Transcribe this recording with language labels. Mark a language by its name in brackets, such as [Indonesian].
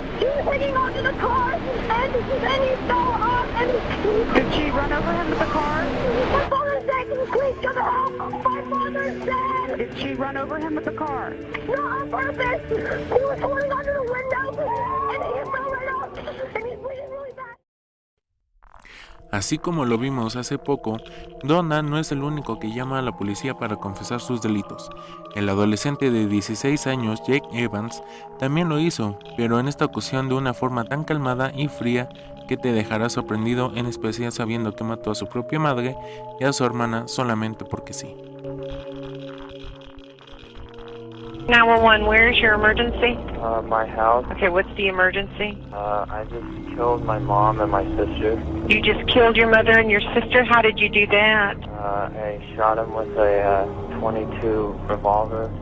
[English] He was hanging onto the car, and he fell off, and... Did she run over him with the car? My father's dead! Please come help! My father's dead! Did she run over him with the car? Not on purpose! He was holding onto the window, and he fell right off, and he's bleeding really bad. [Spanish] Así como lo vimos hace poco, Donna no es el único que llama a la policía para confesar sus delitos. El adolescente de 16 años, Jake Evans, también lo hizo, pero en esta ocasión de una forma tan calmada y fría que te dejará sorprendido, en especial sabiendo que mató a su propia madre y a su hermana solamente porque sí. [English] 911, where is your emergency? My house. Okay, what's the emergency? I just killed my mom and my sister. You just killed your mother and your sister? How did you do that? I shot him with a 22 revolver.